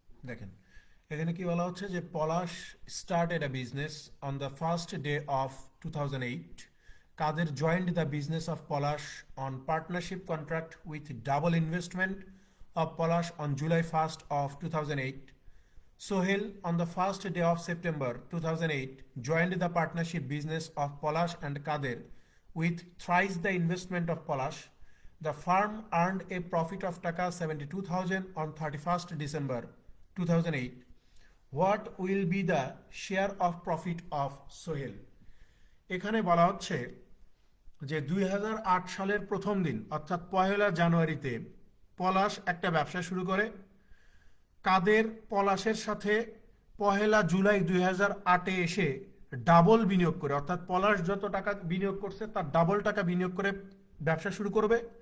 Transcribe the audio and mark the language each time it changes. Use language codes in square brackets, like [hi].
[bn] দেখেন এখানে কি বলা হচ্ছে যে [en] Polash started a business on the first day of 2008, Kader joined the business of Polash on partnership contract with double investment of Polash on July 1st of 2008. Sohail on the first day of September 2008 joined the partnership business of Polash and Kader with thrice the investment of Polash. The firm earned a profit of Taka 72,000 on 31st December 2008. What will be the share of profit of Sohail? [bn] এখানে বলা হচ্ছে যে 2008 সালের প্রথম দিন অর্থাৎ 1 জানুয়ারিতে পলাশ একটা ব্যবসা শুরু করে, কাদের পলাশের সাথে 1 জুলাই 2008-এ এসে ডাবল বিনিয়োগ করে, অর্থাৎ পলাশ যত টাকা বিনিয়োগ করছে তার ডাবল টাকা বিনিয়োগ করে ব্যবসা শুরু করবে।